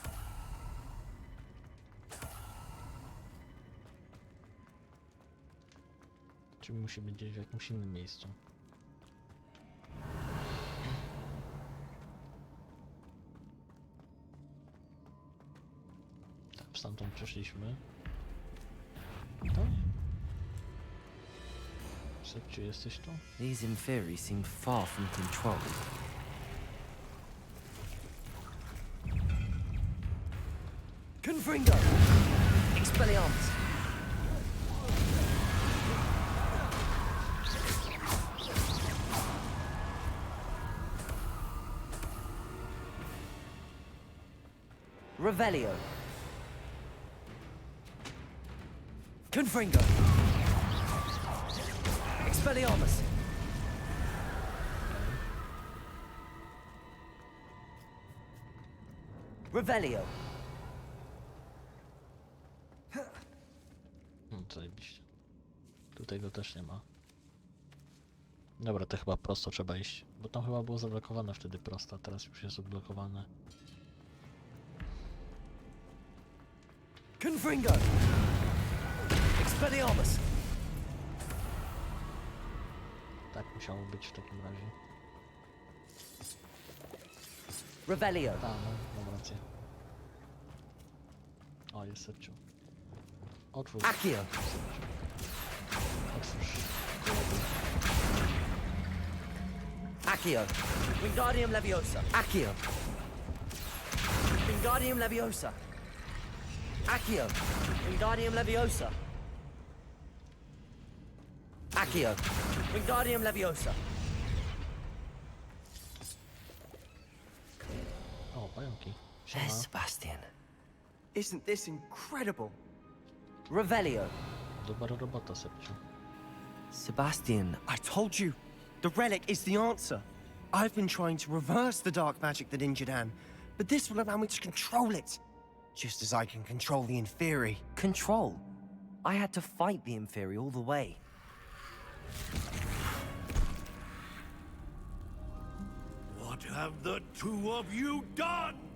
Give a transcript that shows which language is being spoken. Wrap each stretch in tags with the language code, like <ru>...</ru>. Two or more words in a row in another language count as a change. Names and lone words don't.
<pl>Czyli musi być gdzieś w jakimś innym miejscu. Tak, stamtąd przeszliśmy. To? Sepciu, jesteś tu?</pl> <en>These Inferi seem far from controlled.</en> <pl>Confringo! Expelliarmus! Revelio! Confringo! Expelliarmus! Revelio! Zajebiście. Tutaj go też nie ma. Dobra, to chyba prosto trzeba iść. Bo tam chyba było zablokowane wtedy prosto, a teraz już jest odblokowane. Confringo! Expelliarmus! Tak musiało być w takim razie. Revelio. A, no, mam rację. O, jest Sepciu. Otwórz. Accio. Otwórz. Accio. Wingardium Leviosa. Accio. Wingardium Leviosa. Accio. Wingardium Leviosa. Accio. Wingardium Leviosa. O, pająki.</pl> <en>There's</en> <pl>Siema.</pl> <en>Sebastian. Isn't this incredible?</en> <pl>Revelio. Dobra robota, Sepciu.</pl> <en>Sebastian. I told you, the relic is the answer. I've been trying to reverse the dark magic that injured Anne, but this will allow me to control it. Just as I can control the Inferi. Control? I had to fight the Inferi all the way. What have the two of you done?</en>